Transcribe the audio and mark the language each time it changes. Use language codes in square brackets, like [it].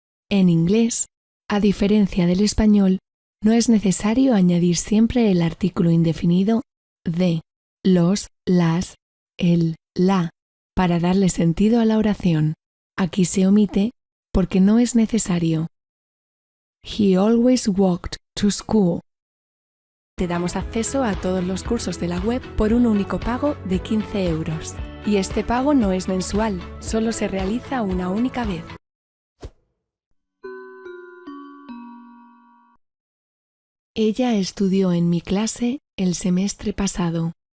[es] En inglés, a diferencia del español, no es necesario añadir siempre el artículo indefinido de, los, las, el, la, para darle sentido a la oración. Aquí se omite porque no es necesario. [en] He always walked to school. [es] Te damos acceso a todos los cursos de la web por un único pago de 15 €. Y este pago no es mensual, solo se realiza una única vez. Ella estudió en mi clase el semestre pasado.